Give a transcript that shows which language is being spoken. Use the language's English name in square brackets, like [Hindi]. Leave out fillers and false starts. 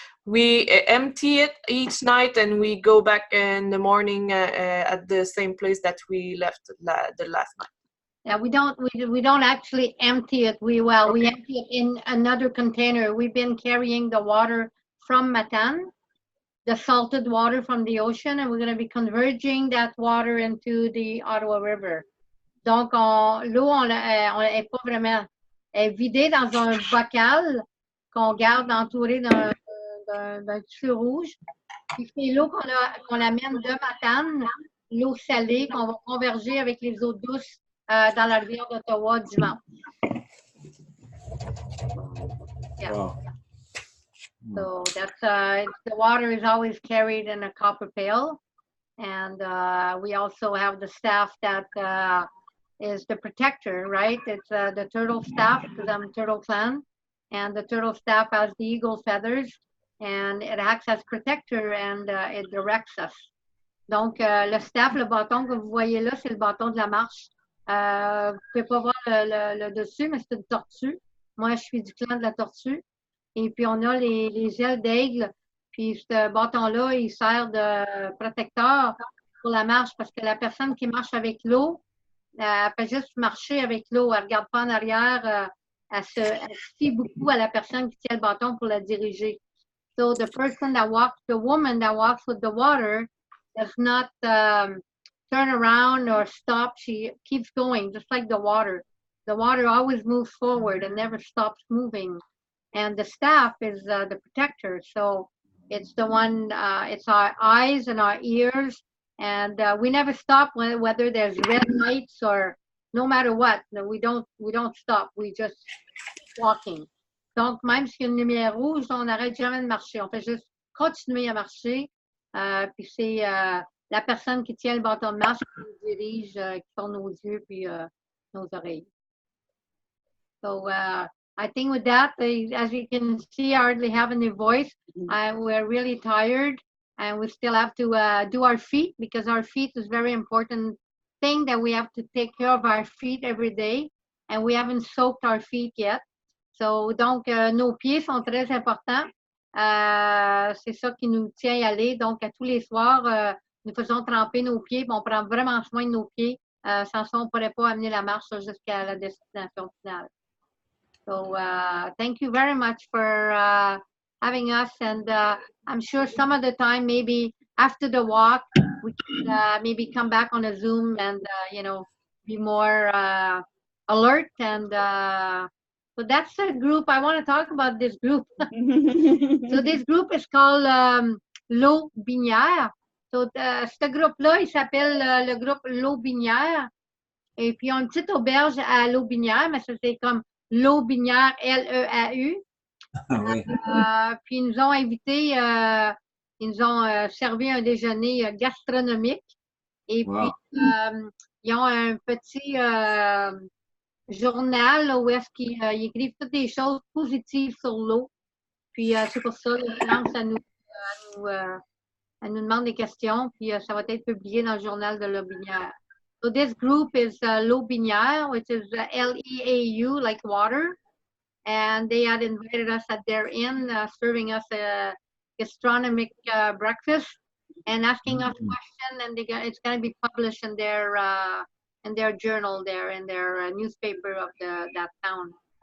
[English] We empty it each night and we go back in the morning at the same place that we left the last night. Yeah, we don't actually empty it. We empty it in another container. We've been carrying the water from Matane, the salted water from the ocean, and we're going to be converging that water into the Ottawa River. [French] Donc, l'eau, on est pas vraiment vidée dans un bocal qu'on garde entouré d'un tissu rouge. Puis c'est l'eau qu'on amène de Matane, l'eau salée, qu'on va converger avec les eaux douces dans la rivière d'Ottawa dimanche. [English] Yeah. Wow. So that's the water is always carried in a copper pail, and we also have the staff that is the protector, right? It's the turtle staff, because I'm Turtle Clan, and the turtle staff has the eagle feathers, and it acts as protector and it directs us. [French] Donc, le staff, le bâton que vous voyez là, c'est le bâton de la marche. Vous ne pouvez pas voir le dessus, mais c'est une tortue. Moi, je suis du clan de la tortue. Et puis, on a les ailes d'aigle. Puis, ce bâton-là, il sert de protecteur pour la marche parce que la personne qui marche avec l'eau, elle peut juste marcher avec l'eau. Elle ne regarde pas en arrière. Elle se fie beaucoup à la personne qui tient le bâton pour la diriger. [English] So, the woman that walks with the water does not turn around or stop. She keeps going, just like the water. The water always moves forward and never stops moving. And the staff is the protector. So it's the one, it's our eyes and our ears. And we never stop whether there's red lights or no matter what. No, we don't stop. We just keep walking. [French] Donc, même s'il y a une lumière rouge, on n'arrête jamais de marcher. On fait juste continuer à marcher. Puis c'est la personne qui tient le bâton de marche qui nous dirige, qui tourne nos yeux puis nos oreilles. [English] So I think with that, as you can see, I hardly have any voice. We're really tired, and we still have to do our feet because our feet is very important thing that we have to take care of our feet every day, and we haven't soaked our feet yet. [French] So, donc, nos pieds sont très importants. C'est ça qui nous tient à aller. Donc, à tous les soirs, nous faisons tremper nos pieds. On prend vraiment soin de nos pieds. Sans ça, on ne pourrait pas amener la marche jusqu'à la destination finale. [English] So, thank you very much for having us. And I'm sure some of the time, maybe after the walk, we can maybe come back on a Zoom and, be more alert. And so that's a group. I want to talk about this group. So this group is called L'eau Binière. [French] So ce groupe-là, il s'appelle le groupe L'eau Binière. Et puis, ils ont une petite auberge à L'eau Binière, mais c'est comme L'eau Binière, L-E-A-U. Oui. Puis, ils nous ont invités, ils nous ont servi un déjeuner gastronomique. Et puis, ils ont un petit journal là, où est-ce qu'ils écrivent toutes des choses positives sur l'eau. Puis, c'est pour ça, France, elle nous demande des questions, puis ça va être publié dans le journal de L'eau Binière. [English] So this group is L'eau Binière, which is L-E-A-U, like water. And they had invited us at their inn, serving us a gastronomic breakfast and asking us questions. And it's going to be published in their journal there, in their newspaper of that town.